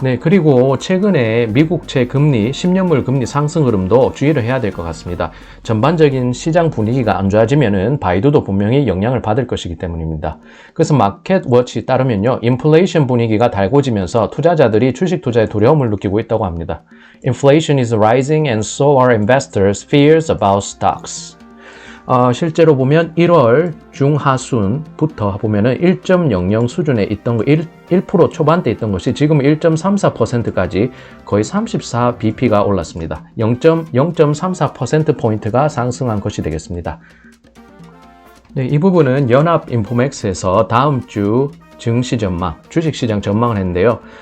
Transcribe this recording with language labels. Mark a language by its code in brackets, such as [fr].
[ko] 네, 그리고 최근에 미국채 금리, 10년물 금리 상승 흐름도 주의를 해야 될 것 같습니다. 전반적인 시장 분위기가 안 좋아지면은 바이두도 분명히 영향을 받을 것이기 때문입니다. 그래서 마켓워치에 따르면요, 인플레이션 분위기가 달궈지면서 투자자들이 주식 투자에 두려움을 느끼고 있다고 합니다. [en] Inflation is rising and so are investors' fears about stocks. [ko] 실제로 보면 1월 중하순부터 보면은 1.00 수준에 있던 거 1% 초반대 있던 것이 지금 1.34%까지 거의 34bp가 올랐습니다. 0.34%포인트가 상승한 것이 되겠습니다. 네, 이 부분은 연합인포맥스에서 다음 주 증시 전망, 주식시장 전망을 했는데요.